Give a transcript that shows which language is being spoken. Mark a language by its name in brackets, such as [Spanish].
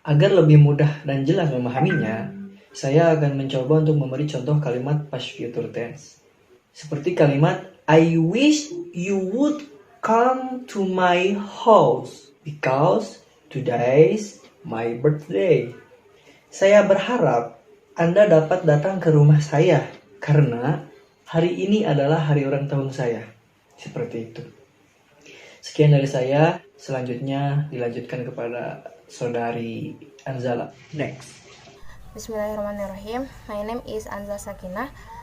[Indonesian] Agar lebih mudah dan jelas memahaminya, saya akan mencoba untuk memberi contoh kalimat past future tense. Seperti kalimat, [English] I wish you would come to my house because today's my birthday. [Indonesian] Saya berharap Anda dapat datang ke rumah saya karena hari ini adalah hari ulang tahun saya. Seperti itu. Sekian dari saya. Selanjutnya dilanjutkan kepada saudari Anzala. [English] Next. Bismillahirrahmanirrahim. My name is Anzal Sakinah.